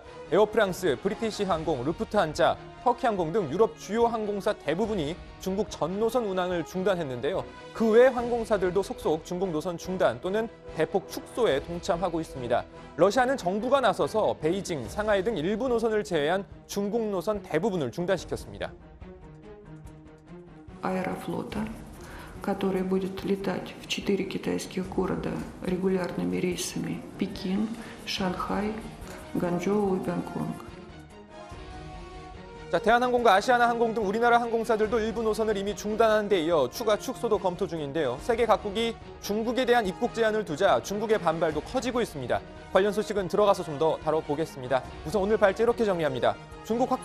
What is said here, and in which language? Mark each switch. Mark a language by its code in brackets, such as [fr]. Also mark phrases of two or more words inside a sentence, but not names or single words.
[ko] 에어프랑스, 브리티시 항공, 루프트한자, 터키항공 등 유럽 주요 항공사 대부분이 중국 전 노선 운항을 중단했는데요. 그 외 항공사들도 속속 중국 노선 중단 또는 대폭 축소에 동참하고 있습니다. 러시아는 정부가 나서서 베이징, 상하이 등 일부 노선을 제외한 중국 노선 대부분을 중단시켰습니다. [ru] Аэрофлота, который будет летать в 4 китайских города регулярными рейсами: Пекин, Шанхай, Ганчжоу и Гонконг. [ko] 자, 대한항공과 아시아나항공 등 우리나라 항공사들도 일부 노선을 이미 중단하는 데 이어 추가 축소도 검토 중인데요. 세계 각국이 중국에 대한 입국 제한을 두자 중국의 반발도 커지고 있습니다. 관련 소식은 들어가서 좀 더 다뤄보겠습니다. 우선 오늘 발제 이렇게 정리합니다.